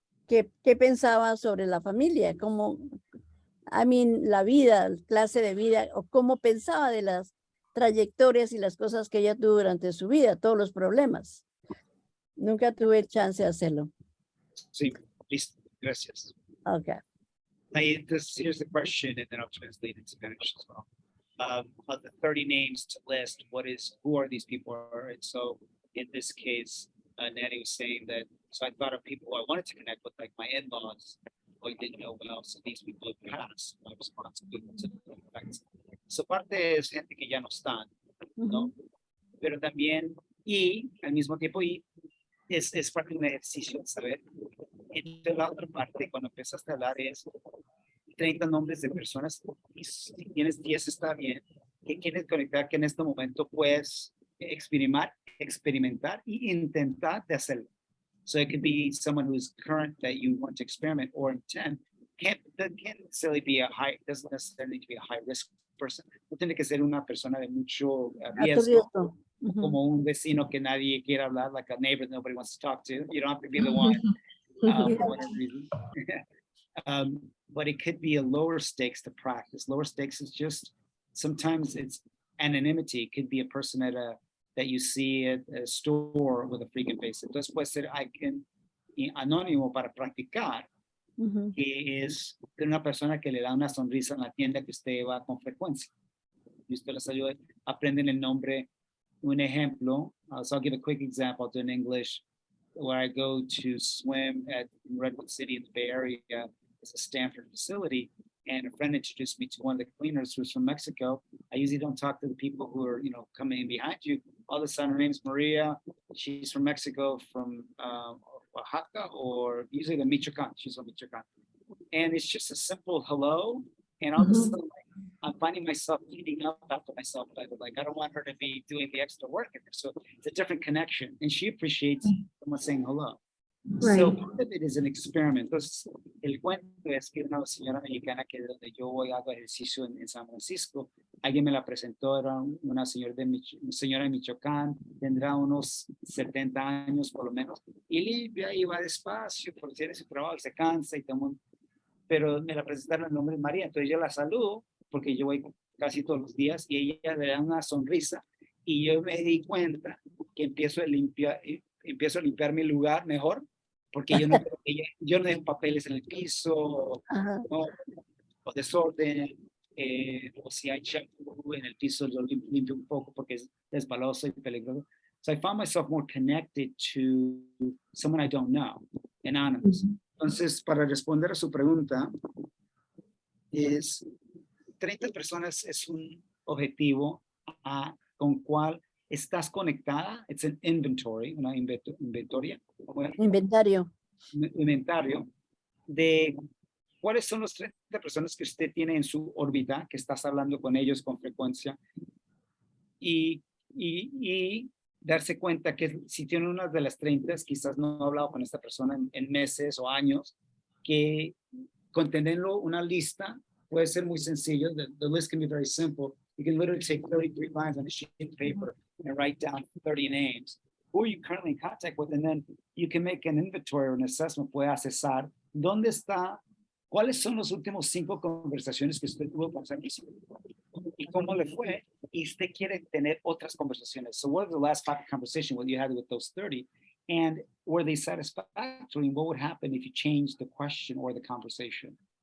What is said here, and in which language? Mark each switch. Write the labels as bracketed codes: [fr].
[es] ¿Qué pensaba sobre la familia? ¿Cómo, la vida, clase de vida, o cómo pensaba de las trayectorias y las cosas que ella tuvo durante su vida, todos los problemas? Nunca tuve chance de hacerlo. Sí, listo. Gracias. [en] Okay. Here's the question, and then I'll translate it to Spanish as well. Of the 30 names to list, who are these people? And so in this case, Nanny was saying that, so I thought of people who I wanted to connect with, like my in-laws, who I didn't know well, so these people have passed. My responsibility to the effects. [es] So parte es gente que ya no están, ¿no? Pero también, y al mismo tiempo, y es parte de un ejercicio de saber. Entonces la otra parte, cuando empezaste a hablar, es 30 nombres de personas, y si tienes 10 está bien, que quieres conectar, que en este momento puedes experimentar y intentar de hacerlo. [en] So it could be someone who's current that you want to experiment, or intent. Doesn't necessarily be doesn't necessarily need to be a high risk person. [es] No tiene que ser una persona de mucho riesgo, como un vecino que nadie quiere hablar, [en] like a neighbor that nobody wants to talk to. You don't have to be the one, for whatever reason. But it could be a lower stakes to practice. Lower stakes is just, sometimes it's anonymity. It could be a person that you see at a store with a frequent face. [es] Entonces puede ser alguien anónimo para practicar, que es de una persona que le da una sonrisa en la tienda que usted va con frecuencia. y usted les ayuda, aprenden el nombre. Un ejemplo, [en] so I'll give a quick example in English. Where I go to swim at Redwood City in the Bay Area, it's a Stanford facility, and a friend introduced me to one of the cleaners who's from Mexico. I usually don't talk to the people who are, coming in behind you. All of a sudden, her name's Maria. She's from Mexico, from Oaxaca, or usually the Michoacan. She's from Michoacan. And it's just a simple hello. And all of a sudden, I'm finding myself cleaning up after myself. Like, I don't want her to be doing the extra work. So it's a different connection. And she appreciates someone saying hello. Right. So part of it is an experiment. [es] Entonces, el cuento es que una señora mexicana que de donde yo voy hago ejercicio en San Francisco, alguien me la presentó, era una señora de Michoacán, tendrá unos 70 años por lo menos, y limpia y va despacio, porque tiene su trabajo, se cansa y toma pero me la presentaron el nombre de María, entonces yo la saludo, porque yo voy casi todos los días, y ella le da una sonrisa, y yo me di cuenta que empiezo a limpiar mi lugar mejor, porque yo no dejo papeles en el piso, ¿no? O desorden, o si hay champú en el piso, yo limpio un poco porque es resbaloso y peligroso. [en] So I found myself more connected to someone I don't know, anonymous. [es] Entonces, para responder a su pregunta, 30 personas es un objetivo con cual estás conectada. [en] It's an inventory, [es] una inventario de cuáles son los 30 personas que usted tiene en su órbita, que estás hablando con ellos con frecuencia, y darse cuenta que si tiene una de las 30, quizás no ha hablado con esta persona en meses o años, que con tenerlo una lista puede ser muy sencillo. [en] The list can be very simple. You can literally take 33 lines on a sheet of paper and write down 30 names. Who are you currently in contact with? And then you can make an inventory or an assessment. [es] Puede accesar dónde está, cuáles son los últimos 5 conversaciones que usted tuvo con esa persona y cómo le fue. Y usted quiere tener otras conversaciones. [en] So what are the last 5 conversations what you had with those 30? And were they satisfactory? And what would happen if you changed the question or the conversation?